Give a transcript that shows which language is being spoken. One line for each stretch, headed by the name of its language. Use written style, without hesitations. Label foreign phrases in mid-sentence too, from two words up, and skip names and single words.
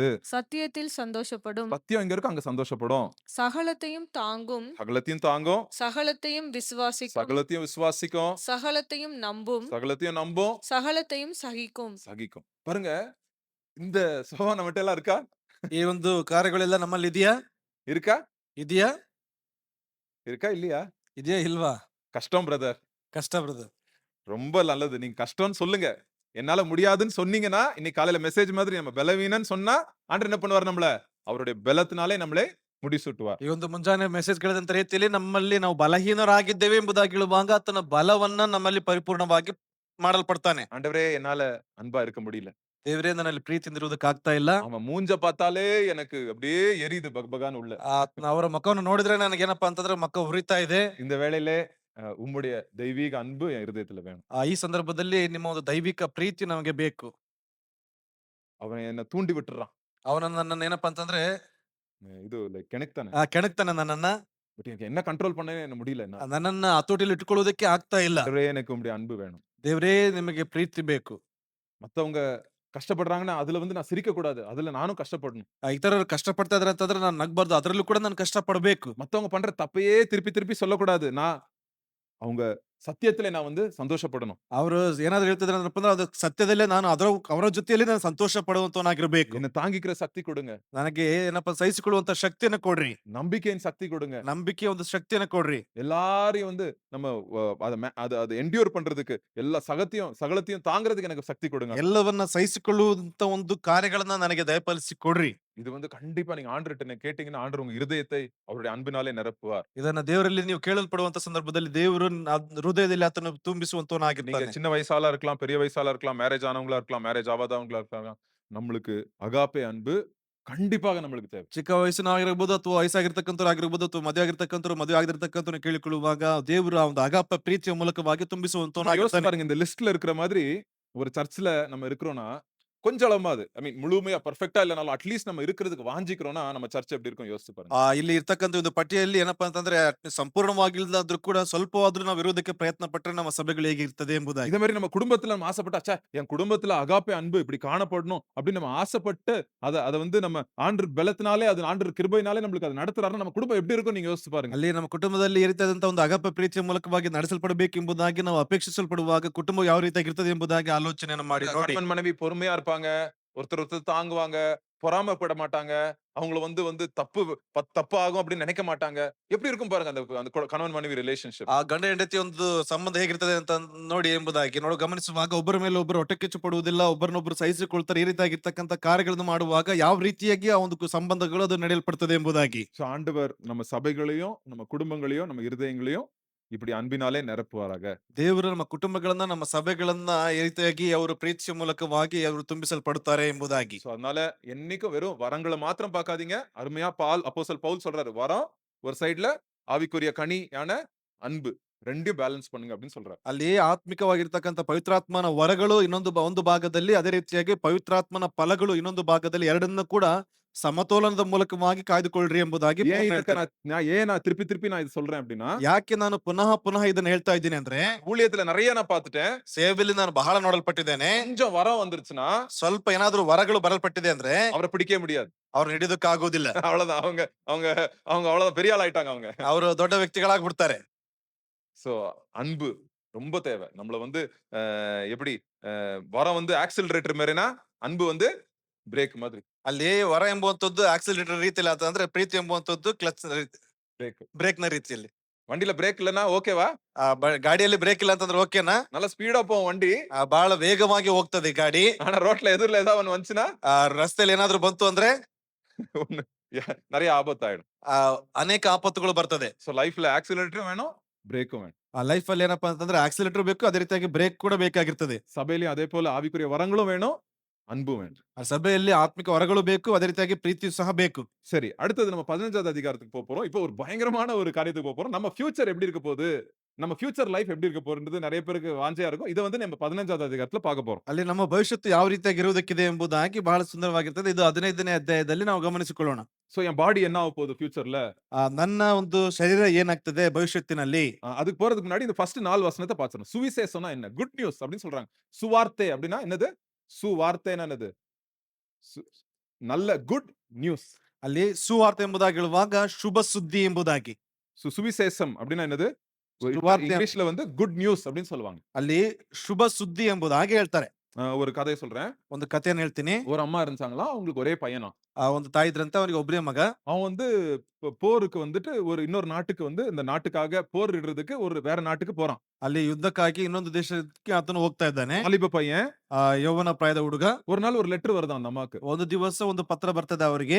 Tamil: சத்தியத்தில் சந்தோஷப்படும். சத்தியம் எங்க இருக்கு அங்க சந்தோஷப்படும். சகலத்தையும் தாங்கும். சகலத்தையும் தாங்கும். சகலத்தையும் விசுவாசிக்கும். சகலத்தையும் விசுவாசிக்கும். சகலத்தையும் நம்பும். சகலத்தையும் நம்பும். சகலத்தையும் சகிக்கும். சகிக்கும். பாருங்க, இந்த சுபாவம் நம்மகிட்ட எல்லாம் இருக்கா?
Kannada: ಈ ಒಂದು ಕಾರ್ಯಗಳೆಲ್ಲ ನಮ್ಮಲ್ಲಿ ಇದೆಯಾ?
Tamil: இருக்கா?
Kannada: ಇದೆಯಾ?
Tamil: இருக்கா இல்லையா?
Kannada: ಇದೆಯಾ ಇಲ್ವಾ?
Tamil: கஷ்டம் பிரதர்.
Kannada: ಕಷ್ಟ ಬ್ರದರ್.
Tamil: ரொம்ப நல்லது. நீங்க கஷ்டம்னு சொல்லுங்க. என்னால முடியாதுன்னு சொன்னீங்கன்னா, இன்னைக்கு காலையில மெசேஜ் மாதிரி நம்ம பலவீனன்னு சொன்னா, ஆண்டவர் என்ன பண்ணுவார் நம்மள? அவருடைய பலத்தினாலே நம்மளை முடிசூட்டுவார்.
Kannada: ಈ ಒಂದು ಮುಂಜಾನೆ ಮೆಸೇಜ್ ಕೇಳಿದಂತ ರೀತಿಯಲ್ಲಿ ನಮ್ಮಲ್ಲಿ ನಾವು ಬಲಹೀನರಾಗಿದ್ದೇವೆ ಎಂಬುದಾಗಿ ಹೇಳುವಾಗ ಆತನ ಬಲವನ್ನ ನಮ್ಮಲ್ಲಿ ಪರಿಪೂರ್ಣವಾಗಿ ಮಾಡಲ್ಪಡ್ತಾನೆ.
Tamil: ஆண்டவரே என்னால அன்பா இருக்க முடியல.
Kannada: ದೇವರೇ ನನ್ನಲ್ಲಿ ಪ್ರೀತಿಯಿಂದ ಇರುವುದಕ್ಕಾಗ್ತಾ ಇಲ್ಲ.
Tamil: அவன் மூஞ்ச பார்த்தாலே எனக்கு அப்படியே எரியுது பகபகான்னு உள்ள.
Kannada: ಅವರ ಮುಖವನ್ನು ನೋಡಿದ್ರೆ ನನಗೇನಪ್ಪಾ ಅಂತಂದ್ರೆ ಮುಖ ಉರಿತಾ ಇದೆ.
Tamil: இந்த வேளையிலே உம்முடைய தெய்வீக அன்பு என் இருதயத்துல வேணும்.
Kannada: ಈ ಸಂದರ್ಭದಲ್ಲಿ ನಿಮ್ಮ ಒಂದು ದೈವಿಕ ಪ್ರೀತಿ ನಮಗೆ ಬೇಕು.
Tamil: அவன் என்ன தூண்டி விட்டுறான்.
Kannada: ನನ್ನನ್ನ ಏನಪ್ಪಾ ಅಂತಂದ್ರೆ
Tamil: இது கிணக்தானே.
Kannada: ಕೆಣಕ್ತಾನೆ ನನ್ನನ್ನ.
Tamil: பட் எனக்கு என்ன கண்ட்ரோல் பண்ண எனக்கு முடியல.
Kannada: ನನ್ನನ್ನ ಹತೋಟಿಯಲ್ಲಿ ಇಟ್ಕೊಳ್ಳೋದಕ್ಕೆ ಆಗ್ತಾ ಇಲ್ಲ.
Tamil: ஆண்டவரே எனக்கு உம்முடைய அன்பு வேணும்.
Kannada: ದೇವರೇ ನಿಮಗೆ ಪ್ರೀತಿ ಬೇಕು.
Tamil: மத்தவங்க கஷ்டப்படுறாங்கன்னா அதுல வந்து நான் சிரிக்க கூடாது. அதுல நானும் கஷ்டப்படணும்.
Kannada: ಇತರರು ಕಷ್ಟಪಡ್ತಾ ಇದಾರೆ ಅಂತಂದ್ರೆ ನಾನು ನಗ್ಬಾರ್ದು, ಅದರಲ್ಲೂ ಕೂಡ ನಾನು ಕಷ್ಟ ಪಡಬೇಕು.
Tamil: மத்தவங்க பண்ற தப்பையே திருப்பி திருப்பி சொல்லக்கூடாது. நான் அவங்க சத்தியத்திலே நான் வந்து சந்தோஷப்படணும்.
Kannada: ಅವರು ಏನಾದ್ರು ಹೇಳ್ತಿದ್ರೆ ಅಂದ್ರಪ್ಪ ಅಂದ್ರೆ ಅದು ಸತ್ಯದಲ್ಲೇ ನಾನು ಅವರ ಜೊತೆಯಲ್ಲಿ ನಾನು ಸಂತೋಷ ಪಡುವಂತವನಾಗಿರ್ಬೇಕು.
Tamil: என்ன தாங்கிக்கிற சக்தி கொடுங்க.
Kannada: ನನಗೆ ಏನಪ್ಪ ಸಹಿಸಿಕೊಳ್ಳುವಂತ ಶಕ್ತಿಯನ್ನ ಕೊಡ್ರಿ.
Tamil: நம்பிக்கையின் சக்தி கொடுங்க.
Kannada: ನಂಬಿಕೆಯ ಒಂದು ಶಕ್ತಿಯನ್ನ ಕೊಡ್ರಿ.
Tamil: எல்லாரையும் வந்து நம்ம அத என்ட்யூர் பண்றதுக்கு எல்லா சகலத்தையும் தாங்குறதுக்கு எனக்கு சக்தி கொடுங்க.
Kannada: ಎಲ್ಲವನ್ನ ಸಹಿಸಿಕೊಳ್ಳುವಂತ ಒಂದು ಕಾರ್ಯಗಳನ್ನ ನನಗೆ ದಯಪಾಲಿಸಿ ಕೊಡ್ರಿ.
Tamil: இது வந்து கண்டிப்பா நீங்க ஆண்டவர்ட்ட கேட்டீங்கன்னா, ஆண்டவர் உங்க இருதயத்தை அவருடைய அன்பினாலே நிரப்புவார்.
Kannada: ಇದನ್ನ ದೇವರಲ್ಲಿ ನೀವು ಕೇಳಲ್ಪಡುವಂತ ಸಂದರ್ಭದಲ್ಲಿ ದೇವರು ಹೃದಯದಲ್ಲಿ ಆತನ
Tamil: நீங்க
Kannada: ತುಂಬಿಸುವಂತವನಾಗಿರ್ತಾನೆ.
Tamil: சின்ன வயசாளா இருக்கலாம், பெரிய வயசாளா இருக்கலாம், மேரேஜ் ஆனவங்களா இருக்கலாம், மேரேஜ் ஆவாதவங்களா இருக்கலாம். நம்மளுக்கு அகாப்பே அன்பு கண்டிப்பாக நம்மளுக்கு தேவை.
Kannada: ಚಿಕ್ಕ ವಯಸ್ಸಿನಾಗಿರ್ಬೋದು ಅಥವಾ ವಯಸ್ಸಾಗಿರ್ತಕ್ಕಂಥವ್ರು ಆಗಿರ್ಬೋದು ಅಥವಾ ಮದುವೆ ಆಗಿರ್ತಕ್ಕಂಥವ್ರು ಮದುವೆ ಆಗಿರ್ತಕ್ಕಂಥವ್ರು ಕೇಳಿಕೊಳ್ಳುವಾಗ ದೇವರು ಆ ಒಂದು ಅಗಾಪ ಪ್ರೀತಿಯ ಮೂಲಕವಾಗಿ
Tamil: சும்மா யோசிச்சு
Kannada: ತುಂಬಿಸುವಂತವನಾಗಿರ್ತಾನೆ.
Tamil: பாருங்க, இந்த லிஸ்ட்ல இருக்கிற மாதிரி ஒரு சர்ச்ல நம்ம இருக்கிறோம்னா, கொஞ்சம் அளவாவது முழுமையா பெர்ஃபெக்ட்டா இல்லனாலும் அட்லீஸ்ட் நம்ம இருக்கிறதுக்கு வாஞ்சிக்கிறோம்னா, நம்ம சர்ச் எப்படி இருக்கும் யோசிச்சு பாருங்க.
Kannada: ಇಲ್ಲಿ ಇರ್ತಕ್ಕಂಥ ಒಂದು ಪಟ್ಟಿಯಲ್ಲಿ ಏನಪ್ಪಾ ಅಂತಂದ್ರೆ ಸಂಪೂರ್ಣವಾಗಿಲ್ಲದಾದ್ರೂ ಕೂಡ ಸ್ವಲ್ಪವಾದ್ರೂ ನಾವು ಇರೋದಕ್ಕೆ ಪ್ರಯತ್ನ ಪಟ್ಟರೆ ನಮ್ಮ ಸಭೆಗಳು ಹೇಗಿರ್ತದೆ ಎಂಬುದಾಗಿ.
Tamil: இதே மாதிரி நம்ம குடும்பத்துல நம்ம ஆசைப்பட்டா, ச்சே என் குடும்பத்துல அகாப்பே அன்பு இப்படி காணப்படணும் அப்படின்னு நம்ம ஆசைப்பட்டு அத அத வந்து நம்ம ஆண்டவர் பலத்தினாலே, அது ஆண்டவர் கிருபையினாலே நம்மளுக்கு அது நடத்துறாருன்னா நம்ம குடும்பம் எப்படி இருக்கும் நீங்க யோசிச்சு பாருங்க.
Kannada: ಅಲ್ಲಿ ನಮ್ಮ ಕುಟುಂಬದಲ್ಲಿ ಈ ರೀತಿಯಾದಂತ ಒಂದು ಅಗಪ ಪ್ರೀತಿಯ ಮೂಲಕವಾಗಿ ನಡೆಸಲ್ಪಡಬೇಕೆಂಬುದಾಗಿ ನಾವು ಅಪೇಕ್ಷಿಸಲ್ಪಡುವಾಗ ಕುಟುಂಬ ಯಾವ ರೀತಿಯಾಗಿರ್ತದೆ ಎಂಬುದಾಗಿ ಆಲೋಚನೆಯನ್ನು ಮಾಡಿ ನೋಡಿ.
Tamil: கணவன் மனைவி பொறுமையா இருப்பாங்க, ஒருத்தர் தாங்குவாங்க, பொறாமைப்பட மாட்டாங்க, அவங்கள வந்து வந்து தப்பு ஆகும் அப்படின்னு நினைக்க மாட்டாங்க. எப்படி இருக்கும் பாருங்க அந்த அந்த கணவன் மனைவி ரிலேஷன்ஷிப்.
Kannada: ಆ ಗಂಡ ಹೆಂಡತಿ ಒಂದು ಸಂಬಂಧ ಹೇಗಿರ್ತದೆ ಅಂತ ನೋಡಿ ಎಂಬುದಾಗಿ ಗಮನಿಸುವಾಗ ಒಬ್ಬರ ಮೇಲೆ ಒಬ್ಬರು ಹೊಟ್ಟೆ ಕಿಚ್ಚು ಪಡುವುದಿಲ್ಲ, ಒಬ್ಬರನ್ನೊಬ್ಬರು ಸಹಿಸಿಕೊಳ್ತಾರೆ. ಈ ರೀತಿಯಾಗಿರ್ತಕ್ಕಂಥ ಕಾರ್ಯಗಳನ್ನು ಮಾಡುವಾಗ ಯಾವ ರೀತಿಯಾಗಿ ಆ ಒಂದು ಸಂಬಂಧಗಳು ಅದು ನಡೆಯಲ್ಪಡ್ತದೆ ಎಂಬುದಾಗಿ.
Tamil: சோ ஆண்டவர் நம்ம சபைகளையும், நம்ம குடும்பங்களையும், நம்ம இருதயங்களையும் இப்படி அன்பினாலே நிரப்புவாராக.
Kannada: ದೇವರು ನಮ್ಮ ಕುಟುಂಬಗಳನ್ನ ನಮ್ಮ ಸಭೆಗಳನ್ನ ಈ ರೀತಿಯಾಗಿ ಅವರು ಪ್ರೀತಿಯ ಮೂಲಕವಾಗಿ ಅವರು ತುಂಬಿಸಲ್ಪಡುತ್ತಾರೆ ಎಂಬುದಾಗಿ.
Tamil: சோ அதனால என்னைக்கும் வெறும் வரங்கள மாத்திரம் பார்க்காதீங்க. அருமையா அப்போஸ்தலன் பவுல் சொல்றாரு, வரம் ஒரு சைடுல, ஆவிக்குரிய கனியான அன்பு, ரெண்டையும் பேலன்ஸ் பண்ணுங்க அப்படின்னு சொல்றாரு.
Kannada: ಅಲ್ಲಿ ಆತ್ಮಿಕವಾಗಿರ್ತಕ್ಕಂಥ ಪವಿತ್ರಾತ್ಮನ ವರಗಳು ಒಂದು ಭಾಗದಲ್ಲಿ, ಅದೇ ರೀತಿಯಾಗಿ ಪವಿತ್ರಾತ್ಮನ ಫಲಗಳು ಇನ್ನೊಂದು ಭಾಗದಲ್ಲಿ, ಎರಡನ್ನ ಕೂಡ ಸಮತೋಲನದ ಮೂಲಕವಾಗಿ ಕಾಯ್ದುಕೊಳ್ಳ್ರಿ ಎಂಬುದಾಗಿ
Tamil: ஏன்
Kannada: ಪೌಲ್ ಇದಕ್ಕ ಹೇಳ್ತಾರೆ.
Tamil: நான் திருப்பி நான் இது சொல்றேன் அப்படின்னா,
Kannada: ಯಾಕೆ ನಾನು ಪುನಃ ಇದನ್ನ ಹೇಳ್ತಾ ಇದ್ದೀನಿ ಅಂದ್ರೆ,
Tamil: ஊழியத்துல நிறைய நான் பார்த்துட்டேன்.
Kannada: ಸೇವೆಯಲ್ಲಿ ನಾನು ಬಹಳ ನೋಡಲ್ಪಟ್ಟಿದ್ದೇನೆ.
Tamil: கொஞ்சம் வரம் வந்துருச்சுன்னா
Kannada: ಸ್ವಲ್ಪ ಏನಾದ್ರೂ ವರಗಳು ಬರಲ್ಪಟ್ಟಿದೆ ಅಂದ್ರೆ
Tamil: அவரை பிடிக்கவே முடியாது.
Kannada: ಅವ್ರು ಹಿಡಿಯೋದಕ್ಕಾಗೋದಿಲ್ಲ.
Tamil: அவ்வளவுதான். அவங்க அவங்க அவங்க அவ்வளவுதான், பெரிய ஆள் ஆயிட்டாங்க அவங்க.
Kannada: ಅವರು ದೊಡ್ಡ ವ್ಯಕ್ತಿಗಳಾಗ್ಬಿಡ್ತಾರೆ.
Tamil: சோ அன்பு ரொம்ப தேவை. நம்மள வந்து எப்படி வரம் வந்து ஆக்சிலரேட்டர் மாதிரினா, அன்பு வந்து பிரேக் மாதிரி.
Kannada: ಅಲ್ಲಿ ವರ ಎಂಬುವಂತದ್ದು ಆಕ್ಸಿಲರೇಟರ್ ರೀತಿಯಲ್ಲಿ ಆತ ಅಂದ್ರೆ ಪ್ರೀತಿ ಎಂಬುವಂತದ್ದು ಕ್ಲಚ್
Tamil: பிரேக்.
Kannada: ಬ್ರೇಕ್ ನ ರೀತಿಯಲ್ಲಿ.
Tamil: வண்டியில பிரேக் இல்லனா ஓகேவா?
Kannada: ಗಾಡಿಯಲ್ಲಿ ಬ್ರೇಕ್ ಇಲ್ಲ ಅಂತಂದ್ರೆ ಓಕೆನಾ?
Tamil: நல்ல ஸ்பீடா போகும் வண்டி.
Kannada: ಬಹಳ ವೇಗವಾಗಿ ಹೋಗ್ತದೆ ಗಾಡಿ.
Tamil: ஆனா ரோட்ல எதிரில ஏதாவது ஒண்ணு வந்துச்சுனா,
Kannada: ರಸ್ತೆಯಲ್ಲಿ ಏನಾದ್ರೂ ಬಂತು ಅಂದ್ರೆ
Tamil: ஒண்ணு நிறைய ஆபத்தாயிடும்.
Kannada: ಅನೇಕ ಆಪತ್ತುಗಳು ಬರ್ತದೆ.
Tamil: சோ லைஃப்ல ஆக்சிலரேட்டரும் வேணும், பிரேக்கும் வேணும்.
Kannada: ಆ ಲೈಫ್ ಅಲ್ಲಿ ಏನಪ್ಪಾ ಅಂತಂದ್ರೆ ಆಕ್ಸಿಲೇಟರ್ ಬೇಕು, ಅದೇ ರೀತಿಯಾಗಿ ಬ್ರೇಕ್ ಕೂಡ ಬೇಕಾಗಿರ್ತದೆ.
Tamil: சபையிலயும் அதே போல ஆவிக்குரிய வரங்களும் வேணும், அன்பும் வேணும்.
Kannada: ಆ ಸಭೆಯಲ್ಲಿ ಆತ್ಮಿಕ ವರಗಳು ಬೇಕು, ಅದೇ ರೀತಿಯಾಗಿ ಪ್ರೀತಿಯು ಸಹ ಬೇಕು.
Tamil: சரி, அடுத்தது நம்ம 15வது அதிகாரத்துக்கு போறோம். இப்போ ஒரு பயங்கரமான ஒரு காரியத்துக்கு போறோம். நம்ம ஃபியூச்சர் எப்படி இருக்க போகுது? நம்ம
English: future life
Tamil: எப்படி இருக்க போகுதுன்றது நிறைய பேருக்கு வாஞ்சையா இருக்கும். இத வந்து நம்ம 15வது அதிகாரத்துல பார்க்க போறோம்.
Kannada: ಅಲ್ಲಿ ನಮ್ಮ ಭವಿಷ್ಯತ್ತು ಯಾವ ರೀತಿಯಾಗಿ ಇರುವುದಕ್ಕಿದೆ ಎಂಬುದಾಗಿ ಬಹಳ ಸುಂದರವಾಗಿರ್ತದೆ. ಇದು 15ನೇ ಅಧ್ಯಾಯದಲ್ಲಿ ನಾವು ಗಮನಿಸಿಕೊಳ್ಳೋಣ.
Tamil: சோ என் பாடி என்ன ஆக போகுது ஃபியூச்சர்ல?
Kannada: ನನ್ನ ಒಂದು ಶರೀರ ಏನಾಗ್ತದೆ ಭವಿಷ್ಯತ್ತಿನಲ್ಲಿ.
Tamil: அதுக்கு போறதுக்கு முன்னாடி இந்த ஃபர்ஸ்ட் 4 வசனத்தை பார்த்துறோம். சுவிசேஷம்னா என்ன?
English: good news
Tamil: அப்படின்னு சொல்றாங்க. சுவார்த்தை அப்படின்னா என்னது? சுவார்த்தைனா என்னது? நல்ல
English: good news.
Kannada: ಅಲ್ಲಿ ಸುವಾರ್ತೆ ಎಂಬುದಾಗಿ ಹೇಳುವಾಗ ಶುಭ ಸುದ್ದಿ ಎಂಬುದಾಗಿ.
Tamil: சுவிசேஷம் அப்படின்னா என்னது? சுவார்த்தை இங்கிலீஷ்ல வந்து
English: good news
Tamil: அப்படின்னு சொல்லுவாங்க.
Kannada: ಅಲ್ಲಿ ಶುಭ ಸುದ್ದಿ ಎಂಬುದಾಗಿ ಹೇಳ್ತಾರೆ.
Tamil: ஒரு கதையை சொல்றேன்.
Kannada: ಒಂದು ಕಥೆಯನ್ನು ಹೇಳ್ತೀನಿ.
Tamil: ஒரு அம்மா இருந்தாங்களாம், அவங்களுக்கு ஒரே பையனா.
Kannada: ಒಂದು ತಾಯಿ ಇದ್ರಂತೆ, ಅವರಿಗೆ ಒಬ್ಬನೇ ಮಗ.
Tamil: அவன் வந்து போருக்கு வந்துட்டு ஒரு இன்னொரு நாட்டுக்கு வந்து இந்த நாட்டுக்காக போரிடுறதுக்கு ஒரு வேற நாட்டுக்கு போறான்.
Kannada: ಅಲ್ಲಿ ಯುದ್ಧಕ್ಕಾಗಿ ಇನ್ನೊಂದು ದೇಶಕ್ಕೆ ಆತನು ಹೋಗ್ತಾ ಇದ್ದಾನೆ.
Tamil: வாலிப பையன்.
Kannada: ಯೌವನ ಪ್ರಾಯದ ಹುಡುಗ.
Tamil: ஒரு நாள் ஒரு லெட்டர் வருது அந்த அம்மாக்கு.
Kannada: ಒಂದು ದಿವಸ ಒಂದು ಪತ್ರ ಬರ್ತದೆ ಅವರಿಗೆ.